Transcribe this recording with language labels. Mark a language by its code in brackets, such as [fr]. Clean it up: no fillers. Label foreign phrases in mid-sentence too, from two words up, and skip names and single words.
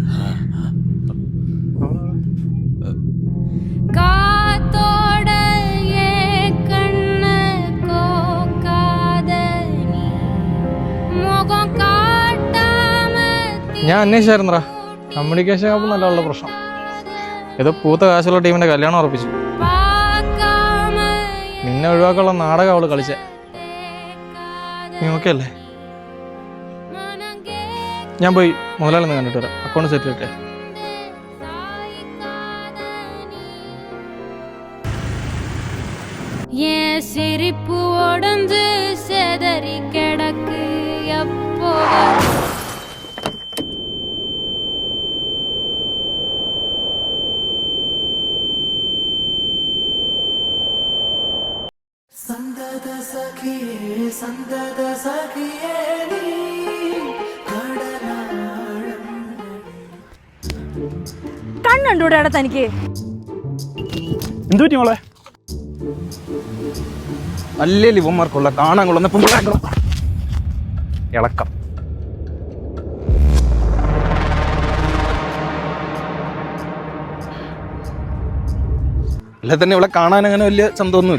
[ml] ഞാൻ അന്വേഷിച്ചായിരുന്നടാ, കമ്മ്യൂണിക്കേഷൻ ആകുമ്പോൾ നല്ല പ്രശ്നം. ഏതോ പൂത്ത കാശുള്ള ടീമിന്റെ കല്യാണം ഉറപ്പിച്ചു. നിന്നെ ഒഴിവാക്കാനുള്ള നാടകം അവള് കളിച്ചേ. നീ ഓക്കെ അല്ലേ? ഞാൻ പോയി മുതലാളിന്ന് കണ്ടിട്ട് വരാം, അക്കൗണ്ട് സെറ്റിൽ ഇട്ടേ. [ta] சிரிப்பு உடஞ்சு செதறி கிடக்கு எப்போ சந்தத சகியே சந்தத சகியே நீ கடலாழம் [ml] കണ്ണുണ്ടൂടെ അവിടെ തനിക്ക്? എന്തു പറ്റി മോളെ? നല്ല ലിവന്മാർക്കുള്ള കാണാൻ കൊള്ളുന്ന ഇളക്കം. അല്ലെ തന്നെ ഇവിടെ കാണാൻ അങ്ങനെ വലിയ ചന്തമൊന്നുമില്ല.